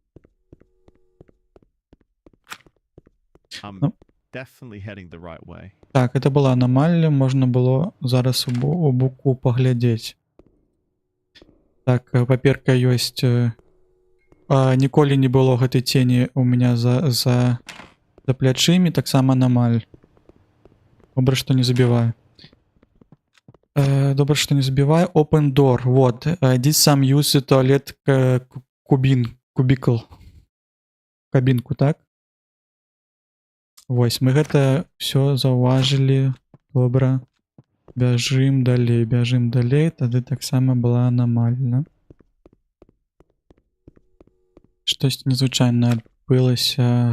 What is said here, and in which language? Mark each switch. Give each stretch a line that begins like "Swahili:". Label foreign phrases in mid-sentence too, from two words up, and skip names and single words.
Belarusian: Так, это была аномалия, можна было зараз у боку паглядзець. Так, паперка ёсць. ніколі не было гэтай цені у меня за плячымі, таксама анамаль. Добра, што не забіваю. Добра, што не забіваю.
English: Open door. Вот. Did some use туалет кубікл.
Belarusian: Кабінку, так? Вось, мы гэта все заўважылі. Добра. Бяжым далей. Тады таксама была анамальна. Штосьці незвычайнае адбылася.